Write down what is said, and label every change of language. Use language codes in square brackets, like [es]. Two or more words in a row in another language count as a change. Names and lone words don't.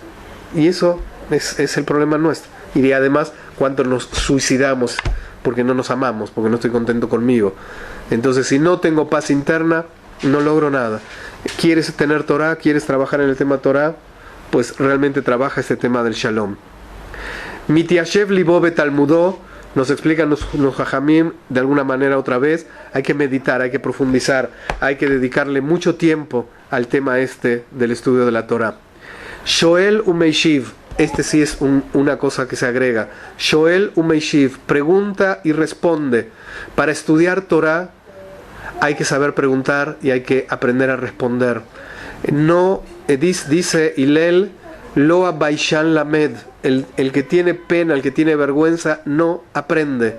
[es] Y eso es el problema nuestro. Y además, cuánto nos suicidamos porque no nos amamos, porque no estoy contento conmigo. Entonces, si no tengo paz interna, no logro nada. ¿Quieres tener Torah? ¿Quieres trabajar en el tema Torah? Pues realmente trabaja este tema del Shalom. [he] מתיישב לבו בתלמודו, [es] nos explican los Jajamim de alguna manera otra vez. Hay que meditar, hay que profundizar, hay que dedicarle mucho tiempo al tema del estudio de la Torah. [he] שואל ומשיב, [es] sí es una cosa que se agrega. [he] שואל ומשיב, [es] pregunta y responde. Para estudiar Torah hay que saber preguntar y hay que aprender a responder. No, dice Hillel, [he] לא הביישן למד, [es] el que tiene pena, el que tiene vergüenza, no aprende.